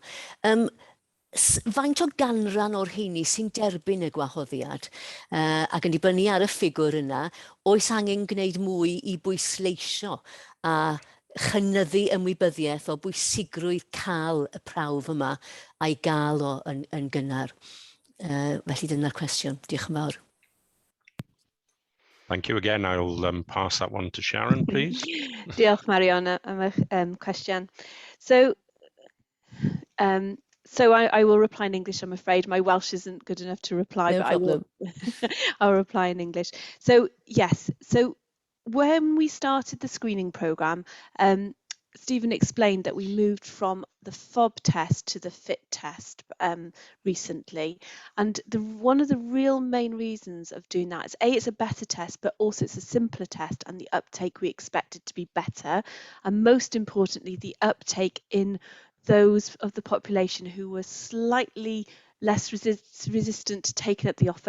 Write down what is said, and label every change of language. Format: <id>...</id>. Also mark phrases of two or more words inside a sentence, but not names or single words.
<cy>Faint o ganran o'r heini sy'n derbyn y gwahoddiad ac yn dibynnu ar y ffigwr yna, oes angen gwneud mwy i bwysleisio a chynyddu ymwybyddiaeth o bwysigrwydd cael y prawf yma a'i gael o yn gynnar. Felly dyna'r cwestiwn. Diolch yn fawr.</cy> <en>Thank you again. I'll pass that one to Sharon, please. Diolch, Marion, am y cwestiwn. So I will reply in English, I'm afraid. My Welsh isn't good enough to reply, No but problem. I'll reply in English. So yes, so when we started the screening programme, Stephen explained that we moved from the FOB test to the FIT test recently, and one of the real main reasons of doing that is A, it's a better test, but also it's a simpler test, and the uptake we expected to be better, and most importantly the uptake in those of the population who were slightly less resistant to taking up the offer.</en>